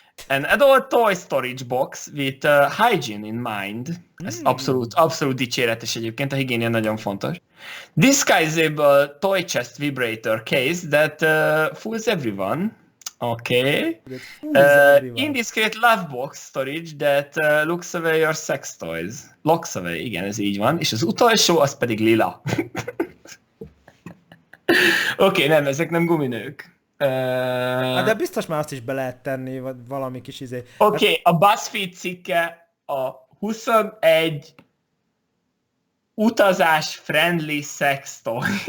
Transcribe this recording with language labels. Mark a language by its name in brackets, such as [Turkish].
[English] An adult toy storage box with hygiene in mind. [Hungarian] Ez abszolút dicséretes egyébként, a higiénia nagyon fontos. [English] Disguisable toy chest vibrator case that fools everyone. Okay. Indiscreet love box storage that looks away your sex toys. Locks away, [Hungarian] igen, ez így van. És az utolsó, az pedig lila. Okay, nem, ezek nem guminők. De biztos már azt is be lehet tenni, vagy valami kis izé. Oké, a BuzzFeed cikke a 21 utazás [English] friendly sex toy.